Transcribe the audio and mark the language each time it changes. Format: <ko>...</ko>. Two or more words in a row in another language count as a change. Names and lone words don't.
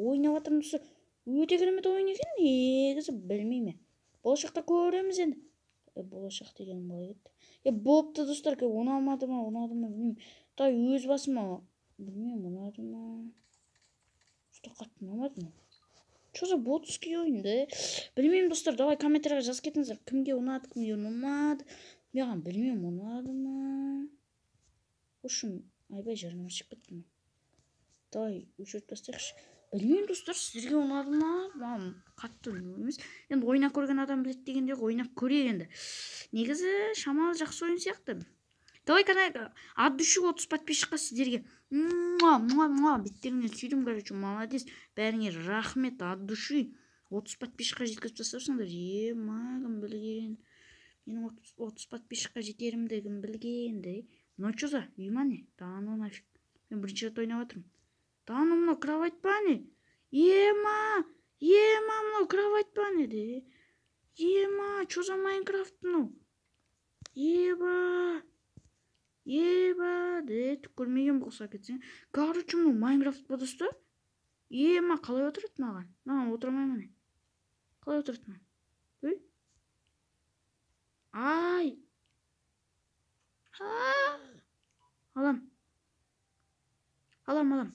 <kk>Ойнап жатырмын достар. Өте керемет ойын екен. Негізі білмеймін. Болашақта көреміз енді. Болашақ деген қалай кетті. Болыпты достар, ұнамады ма, білмеймін. Тай өз басыма, білмеймін, ұнады ма. Что қатты ұнамады ма?</kk> <ru>Что за ботский</ru> <kk>ойын, да? Білмеймін достар, давай комментарияға жазып кетіңіздер. Кімге ұнады, кімге ұнамады. Маған білмеймін, ұнады ма.</kk> <ru>В общем,</ru> <kk>айбай жарнама шығып кетті ма. Давай өшіріп тастайықшы. Білмеймін достар, сіздерге ұнады ма? Маған қатты емес. Енді ойнап көрген адам біледі дегенде ойнап көрейік енді. Негізі шамалы жақсы ойын сияқты. Давай каналға</kk> <ru>от души</ru> <kk>30 подписчикқа сіздерге. Беттеріңнен сүйдім,</kk> <ru>короче, молодец.</ru> <kk>Бәріңе рахмет,</kk> <ru>от души</ru> <kk>30 подписчикқа жеткізіп тастапсыңдар. Кім білген. Менің 30 подписчикқа жетерімді кім білген, де.</kk> <ru>Ну что за? Внимание. Да ну нафиг.</ru> <kk>Мен бірінші рет ойнап отырмын.</kk> <ru>Да ну</ru> <kk>мынау кровать па не? Ема, мынау кровать па не де? Ема,</kk> <ru>что за</ru> <kk>Майнкрафт мынау? Еба, де, түк көрмеген болса кетсең. Короче, мынау Майнкрафт па достар? Ема, қалай отырады маған? Маған отырмаймын не? Қалай отырады маған? Өй? Ай! Алам.</kk>